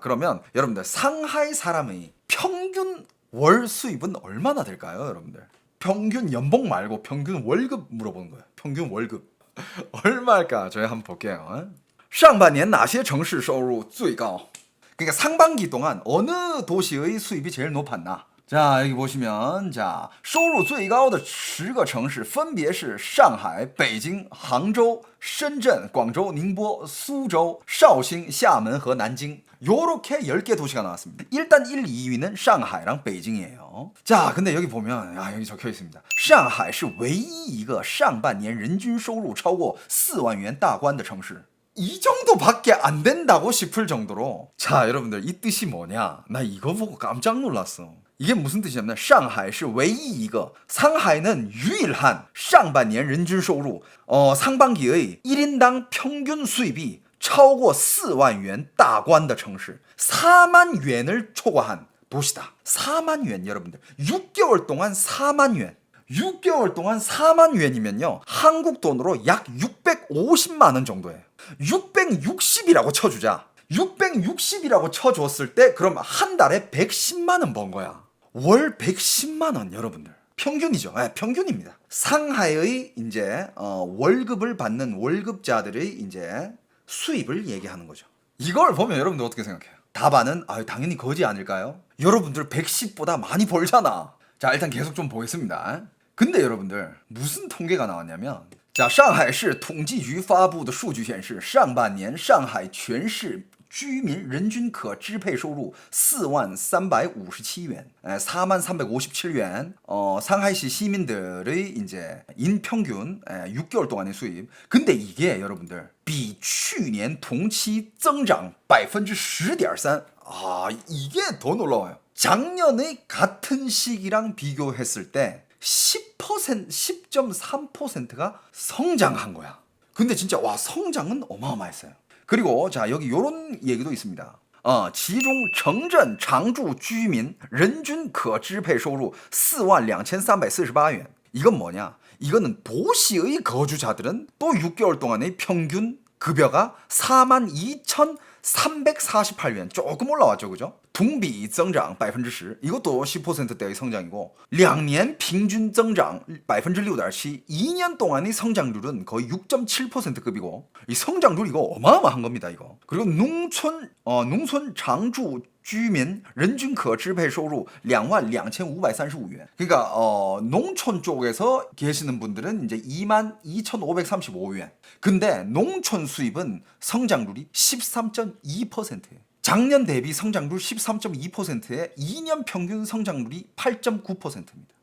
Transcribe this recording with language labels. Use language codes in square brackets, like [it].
[ko] 그러면 여러분들 상하이 사람의 평균 월 수입은 얼마나 될까요, 여러분들? 평균 연봉 말고 평균 월급 물어보는 거예요. 평균 월급 얼마일까? 저희 한번 볼게요. [zh] 上半年哪些城市收入最高? [ko] 그러니까 상반기 동안 어느 도시의 수입이 제일 높았나? 자 여기 보시면, 자 [zh] 收入最高的10个城市分别是上海、北京、杭州、深圳、广州、宁波、苏州、绍兴、厦门和南京. [ko] 요렇게 10개 도시가 나왔습니다. 일단 1, 2위는 상하이랑 베이징이에요. 자 근데 여기 보면 여기 적혀 있습니다. [zh] 上海是唯一一个上半年人均收入超过4万元大关的城市. [ko] 이 정도밖에 안 된다고 싶을 정도로. 자 여러분들 이 뜻이 뭐냐? 나 이거 보고 깜짝 놀랐어. 이게 무슨 뜻이냐면, 상하이 [zh] 是唯一一个, [ko] 상하이는 유일한 [zh] 上半年人均收入, [ko] 상반기의 1인당 평균 수입이 [zh] 超过4万元大关的城市, [ko] 4만元을 초과한 도시다. 4만 원, 여러분들 6개월 동안 4만 원. 6개월 동안 4만 원이면요 한국 돈으로 약 650만 원 정도예요. 660이라고 쳐주자. 660이라고 쳐줬을 때 그럼 한 달에 110만 원 번 거야. 월 110만 원, 여러분들. 평균이죠. 평균입니다. 상하이의 이제 월급을 받는 월급자들의 이제 수입을 얘기하는 거죠. 이걸 보면 여러분들 어떻게 생각해요? 답안은 당연히 거지 아닐까요? 여러분들 110보다 많이 벌잖아. 자 일단 계속 좀 보겠습니다. 근데 여러분들 무슨 통계가 나왔냐면, 자, [zh] 上海市统计局发布的数据显示，上半年上海全市居民人均可支配收入4万357元, 4만 357원. [ko] 상하이시 시민들의 이제 인평균 6개월 동안의 수입. 근데 이게 여러분들 [zh] 比去年同期增长 [ko] 10.3%. 이게 더 놀라워요. 작년의 같은 시기랑 비교했을 때 10%, 10.3%가 성장한 거야. 근데 진짜 성장은 어마어마했어요. 그리고 자 여기 요런 얘기도 있습니다. [zh] 其中城镇常住居民人均可支配收入 42,348원. [ko] 이건 뭐냐? 이거는 도시의 거주자들은 또 6개월 동안의 평균 급여가 42,348원. 조금 올라왔죠, 그죠? 동비增长 10%. 이것도 10%대의 성장이고, 2년 평균增长 6.7. 2년 동안의 성장률은 거의 6.7%급이고, 이 성장률 이거 어마어마한 겁니다, 이거. 그리고 농촌 장주 [zh] 居民 人均可支配收入 [ko] 22,535원. 그러니까 농촌 쪽에서 계시는 분들은 이제 22,535원. 근데 농촌 수입은 성장률이 13.2%예요. 작년 대비 성장률 13.2%에 2년 평균 성장률이 8.9%입니다.